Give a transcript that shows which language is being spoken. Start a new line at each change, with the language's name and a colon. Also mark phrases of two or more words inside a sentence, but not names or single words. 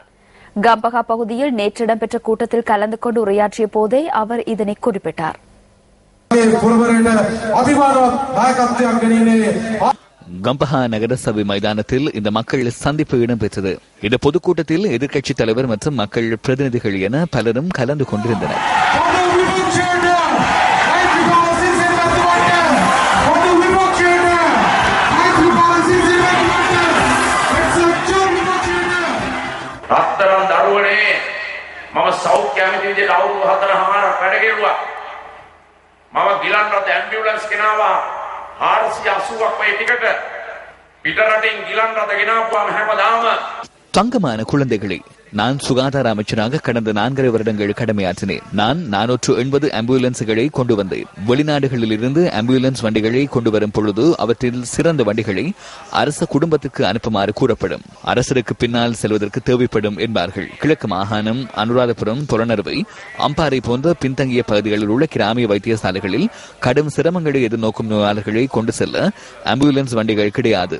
Tamil: கம்பகா பகுதியில் நேற்று இடம்பெற்ற கூட்டத்தில் கலந்து கொண்டு உரையாற்றிய போதே அவர் இதனை குறிப்பிட்டார். கம்பஹா நகரசபை மைதானத்தில் இந்த மக்கள் சந்திப்பு இடம்பெற்றது. இந்த பொதுக்கூட்டத்தில் எதிர்க்கட்சித் தலைவர் மற்றும் மக்கள் பிரதிநிதிகள் என பலரும் கலந்து கொண்டிருந்தனர்.
Sinhala: රත්තරන් දරුවනේ මම සෞඛ්‍ය ඇමති විදිහට අවුරුදු 4මාරක් වැඩ කෙරුවා. මම ගිලන් රට ඇම්බියුලන්ස් ගෙනාවා 480ක් වගේ ටිකට. පිට රටින් ගිලන් රට ගෙනාවුවාම හැමදාම
Tamil: தங்கமான குழந்தைகளை நான் சுகாதார அமைச்சராக கடந்த 4.5 வருடங்கள் கடமையாற்றினேன். நான் 480 ஆம்புலன்ஸ்களை கொண்டு வந்தேன். வெளிநாடுகளில் இருந்து ஆம்புலன்ஸ் வண்டிகளை கொண்டு வரும் பொழுது அவற்றில் சிறந்த வண்டிகளை அரச குடும்பத்திற்கு அனுப்புமாறு கூறப்படும். அரசருக்கு பின்னால் செல்வதற்கு தேவைப்படும் என்பார்கள். கிழக்கு மாகாணம், அனுராதபுரம், புலனறுவை, அம்பாறை போன்ற பின்தங்கிய பகுதிகளில் உள்ள கிராமிய வைத்தியசாலைகளில் கடும் சிரமங்களை எதிர்நோக்கும் நோயாளர்களை கொண்டு செல்ல ஆம்புலன்ஸ் வண்டிகள் கிடையாது.